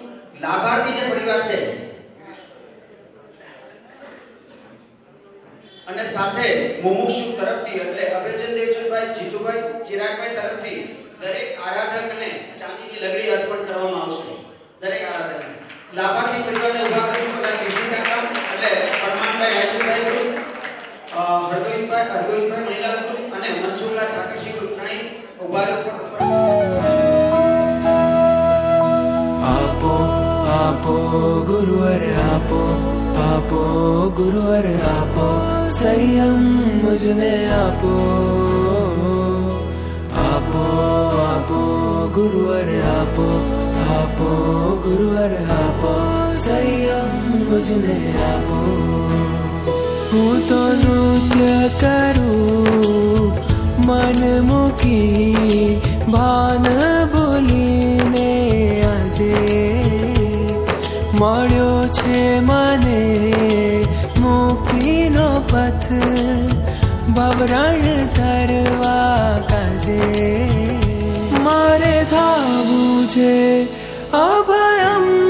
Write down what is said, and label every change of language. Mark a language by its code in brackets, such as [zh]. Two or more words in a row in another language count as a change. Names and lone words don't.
[gu] લાભાર્થી જે પરિવાર છે અને સાથે મુમુક્ષુ તરફથી એટલે અભયચંદ દેવચંદભાઈ, જીતુભાઈ, ચિરાગભાઈ તરફથી દરેક આરાધકને ચાંદીની લગડી અર્પણ કરવામાં આવશે. દરેક આરાધકને લાભાર્થી પરિવારને ઉભા કરું છું. બીજી કાકા એટલે પરમાનભાઈ રાજુભાઈ ગ્રુપ, હરગોવિંદભાઈ મણીલાલ ગ્રુપ અને મનસુખલાલ ઠાકરસિંહ ગ્રુપ ત્રણેય ઉભા લોકો. આપો ગુરુવર આપો ગુરુવર આપો સંયમ મુજને આપો ગુરુવર આપો ગુરુવર આપો સંયમ મુજને આપો. હું તો નૃત્ય કરું મન મૂકી ભાન બોલીને આજે મળ્યો છે મને મુક્તિનો પથ ભવરણ તરવા કાજે મારે થાવું છે અભયમ